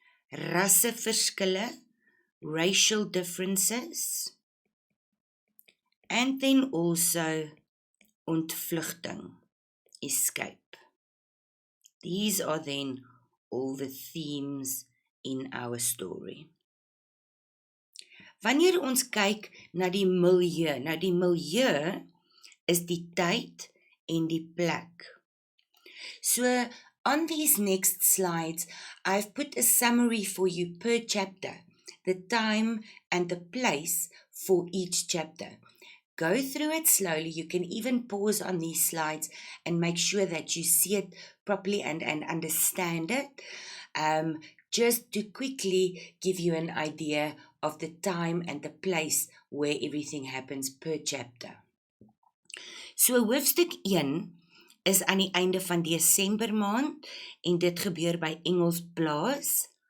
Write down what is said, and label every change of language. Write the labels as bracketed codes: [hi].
[af] Rasseverskille, [en] racial differences. And then also ontvlugting, escape. These are then all the themes in our story. [af] Wanneer ons kyk na die milieu is die tyd en die plek. [en] So, on these next slides, I've put a summary for you per chapter, the time and the place for each chapter. Go through it slowly. You can even pause on these slides and make sure that you see it properly and understand it. Just to quickly give you an idea of the time and the place where everything happens per chapter. [af] So hoofstuk 1 is aan die einde van Desember maand en dit gebeur by Engelsplaas.